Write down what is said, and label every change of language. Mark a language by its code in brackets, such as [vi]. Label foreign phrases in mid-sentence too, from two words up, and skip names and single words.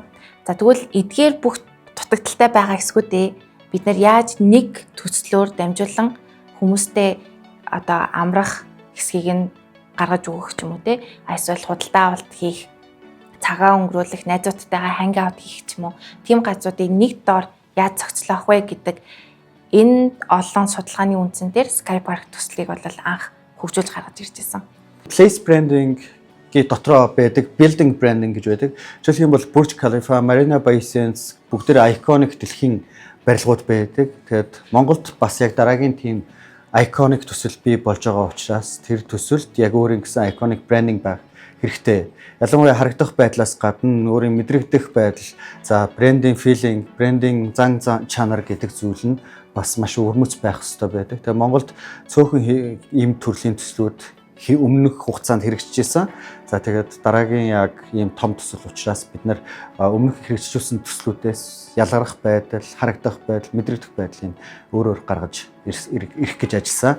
[mn] За тэгвэл эдгээр бүх дутагдaltaй байгаа эсгүүдээ бид нар яаж нэг төслөөр дамжуулан хүмүүстэй одоо амрах хэсгийг нь гаргаж өгөх ч юм уу те эсвэл худалдаа авалт хийх, цагаа өнгөрүүлэх, найзуудтайгаа [en] hang out [mn] хийх ч юм уу тийм газруудыг нэг доор яаж зохицлох вэ гэдэг энэ олон судалгааны үндсэн дээр Skypark төслийг бол анх хөгжүүлж гаргаж ирж байсан. [en] Place branding [mn] гээ дотроо байдаг [en] building branding [mn] гэж байдаг. Жишээлх юм бол Burj Khalifa, Marina Bay Sands бүгд [en] iconic дэлхийн [mn] барилгууд байдаг. Тэгээд Монголд бас яг дараагийн тийм iconic төсөл бий болж байгаа учраас тэр төсөлд яг өөрийн гэсэн [en] iconic branding [mn] байх хэрэгтэй. Ялангуяа харагдах байдлаас гадна өөрийн мэдрэгдэх байдал, за [en] branding feeling, branding [mn] зан чанар гэдэг зүйл нь бас маш өрмөц байх хэрэгтэй байдаг. Тэгээд Монголд цөөхөн ийм төрлийн төслүүд өмнөх хугацаанд хэрэгжижсэн. За тэгээд дараагийн яг ийм том төсөл учраас бид нар өмнөх хэрэгжижсэн төслүүдээс ялгарх байдал, харагдах байдал, мэдрэгдэх байдлыг өөр гаргаж ирэх гэж ажилласан.